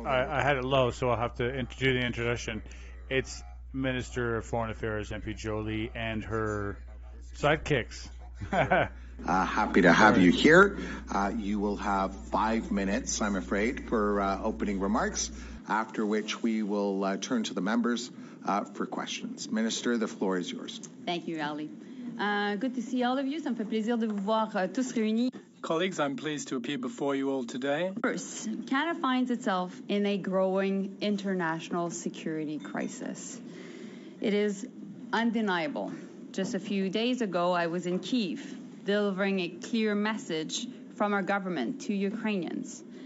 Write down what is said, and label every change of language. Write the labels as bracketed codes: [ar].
[en] I had it low, so I'll have to do the introduction. It's Minister of Foreign Affairs, MP Joly, and her sidekicks. Happy to have you here. You will have 5 minutes, I'm afraid, for opening remarks, after which we will turn to the members for questions. Minister, the floor is yours. Thank you, Ali. Good to see all of you. [fr] Ça me fait plaisir de vous voir tous réunis. [en] Colleagues, I'm pleased to appear before you all today. First, Canada finds itself in a growing international security crisis. It is undeniable. Just a few days ago, I was in Kyiv, delivering a clear message from our government to Ukrainians.